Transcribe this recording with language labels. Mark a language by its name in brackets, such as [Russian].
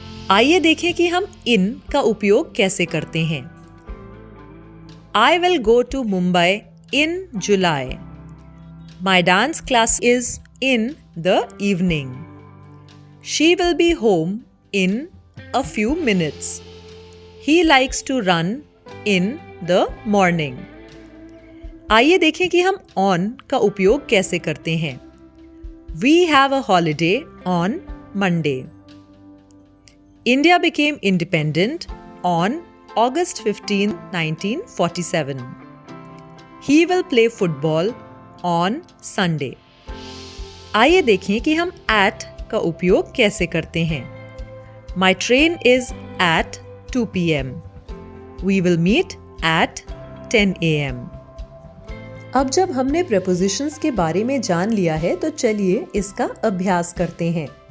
[Hindi] आइए देखें कि हम इन का उपयोग कैसे करते हैं। [English] I will go to Mumbai in July. My dance class is in the evening. She will be home in a few minutes. He likes to run in the morning. [Hindi] आइए देखें कि हम on का उपयोग कैसे करते हैं। [English] We have a holiday on Monday. India became independent on August 15, 1947. He will play football on Sunday. [Hindi] आइए देखें कि हम at का उपयोग कैसे करते हैं। [English] My train is at 2 p.m. We will meet at 10 a.m. [Hindi] अब जब हमने prepositions के बारे में जान लिया है तो चलिए इसका अभ्यास करते हैं।